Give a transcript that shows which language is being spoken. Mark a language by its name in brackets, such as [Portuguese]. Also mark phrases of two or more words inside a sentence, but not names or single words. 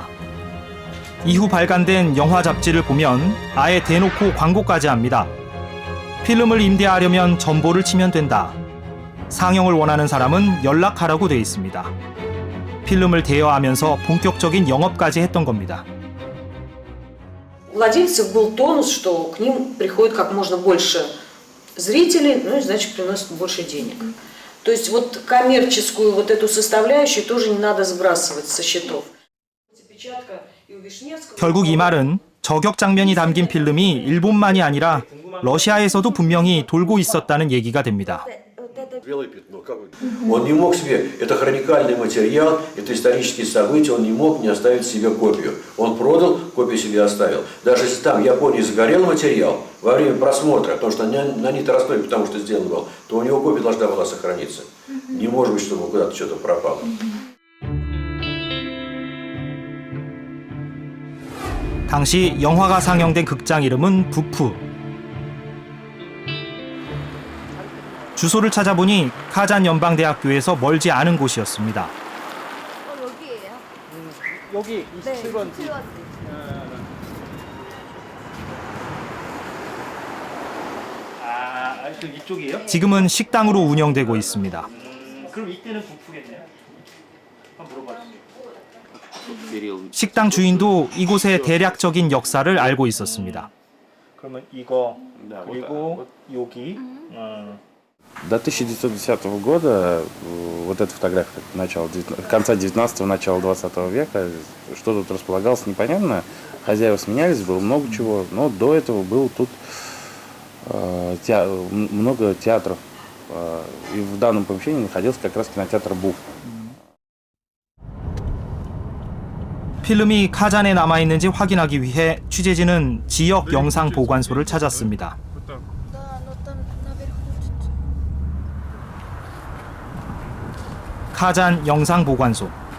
[Korean] 이후 발간된 영화 잡지를 보면 아예 대놓고 광고까지 합니다. 필름을 임대하려면 전보를 치면 된다. 상영을 원하는 사람은 연락하라고 돼 있습니다. 필름을 대여하면서 본격적인 영업까지 했던 겁니다. [Russian] У владельцев был тонус, что к ним приходит как можно больше зрителей, ну и значит приносит больше денег. То есть вот коммерческую вот эту составляющую тоже не надо сбрасывать со счетов. [Korean] 결국 이 말은 저격 장면이 담긴 필름이 일본만이 아니라 러시아에서도 분명히 돌고 있었다는 얘기가 됩니다. [Russian] Он не мог себе, это хроникальный материал, это исторические события, он не мог не оставить себе копию. Он продал, копию себе оставил. Даже если там в Японии загорел материал во время просмотра, потому что нанит растой, потому что сделан был, то у него копия должна была сохраниться. Не может быть, чтобы куда-то что-то пропало. [Korean] 당시 영화가 상영된 극장 이름은 부프. 주소를 찾아보니 카잔 연방대학교에서 멀지 않은 곳이었습니다. 여기예요? 여기 27번. 네, 27번. 이쪽이에요? 지금은 식당으로 운영되고 있습니다. 그럼 이때는 부프겠네요. 한번 물어봐 주세요. 식당 주인도 이곳의 대략적인 역사를 알고 있었습니다. 그러면 이거 그리고 여기. [Russian] До 1910 года вот эта фотография конца 19-го, начала 20 века, что тут располагалось непонятно. Хозяева сменялись, было много чего, но до этого было тут много театров. И в данном помещении находился как раз кинотеатр БУФ. [Korean] 필름이 카잔에 남아있는지 확인하기 위해 취재진은 지역 영상 보관소를 찾았습니다. 카잔 영상 보관소.